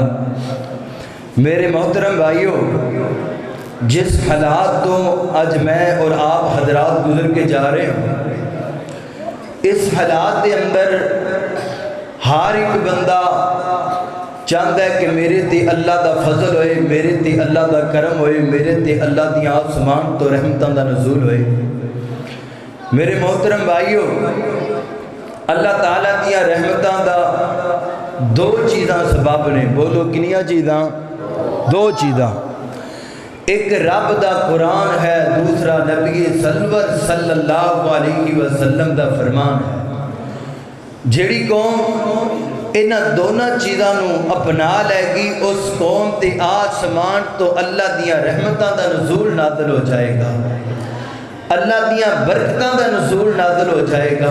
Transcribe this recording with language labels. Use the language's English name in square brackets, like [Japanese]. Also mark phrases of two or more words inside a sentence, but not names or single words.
[Punjabi] میرے محترم بھائیو، جس حالات تو آج میں اور آپ حضرات گزر کے جا رہے ہیں، اس حالات دے اندر ہر ایک بندہ چاہتا ہے کہ میرے تے اللہ دا فضل ہوئے، میرے تے اللہ دا کرم ہوئے، میرے تے اللہ دی آسمان تو رحمتاں دا نزول ہوئے۔ میرے محترم بھائیو، اللہ تعالیٰ دیا رحمتاں دا دو چیزاں سبب نے، بولو کنیاں چیزاں؟ دو چیزاں، ایک رب دا قرآن ہے، دوسرا نبی سرور [Arabic] صلی اللہ علیہ وسلم [Punjabi] دا فرمان ہے۔ جیڑی قوم انہاں دونوں چیزاں نو اپنا لے گی، اس قوم تے آسمان تو اللہ دیا رحمتاں دا نزول نازل ہو جائے گا، اللہ دیا برکتاں دا نزول نازل ہو جائے گا۔